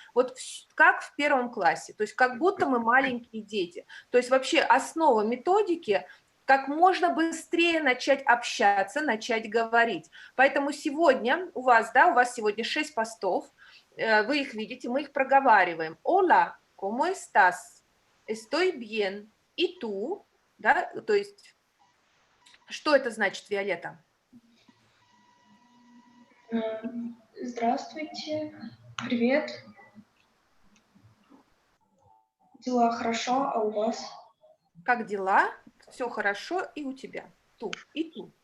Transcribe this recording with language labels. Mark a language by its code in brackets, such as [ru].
[ru] Вот как в первом классе, то есть как будто мы маленькие дети. То есть вообще основа методики – как можно быстрее начать общаться, начать говорить. Поэтому сегодня у вас сегодня 6 постов, вы их видите, мы их проговариваем. [es] Hola, ¿cómo estás? Estoy bien. И tú, [ru] да, то есть Что это значит, Виолетта? Здравствуйте. Привет. Дела хорошо, а у вас? Как дела? Все хорошо и у тебя. И ту.